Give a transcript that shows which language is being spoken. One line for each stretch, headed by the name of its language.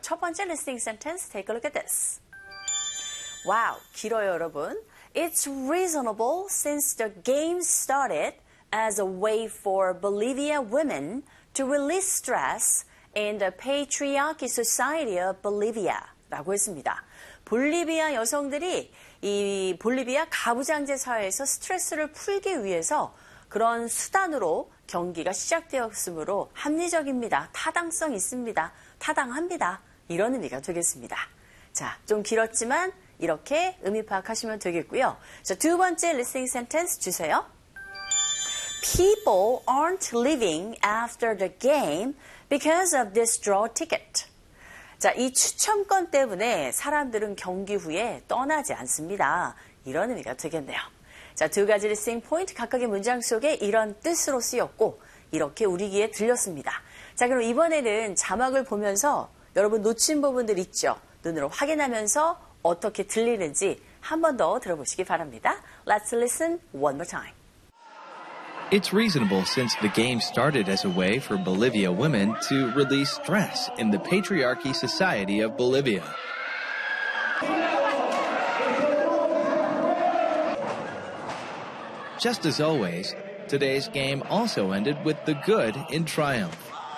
Korean: 첫 번째
English: listening sentence, take a look at this.
Korean: 와우, 길어요, 여러분.
English: It's reasonable since the game started as a way for Bolivia women to release stress in the patriarchy society of Bolivia.
Korean: 라고 했습니다. 볼리비아 여성들이 이 볼리비아 가부장제 사회에서 스트레스를 풀기 위해서 그런 수단으로 경기가 시작되었으므로 합리적입니다. 타당성 있습니다. 타당합니다. 이런 의미가 되겠습니다. 자, 좀 길었지만 이렇게 의미 파악하시면 되겠고요. 자, 두 번째 listening sentence 주세요.
English: People aren't leaving after the game because of this draw ticket.
Korean: 자, 이 추첨권 때문에 사람들은 경기 후에 떠나지 않습니다. 이런 의미가 되겠네요. 자, 두 가지 listening point 각각의 문장 속에 이런 뜻으로 쓰였고 이렇게 우리 귀에 들렸습니다. 자, 그럼 이번에는 자막을 보면서 여러분 놓친 부분들 있죠? 눈으로 확인하면서 어떻게 들리는지 한 번 더 들어보시기 바랍니다.
English: Let's listen one more time. It's reasonable since the game started as a way for Bolivia women to release stress in the patriarchy society of Bolivia. Just as always, today's game also ended with the good in triumph.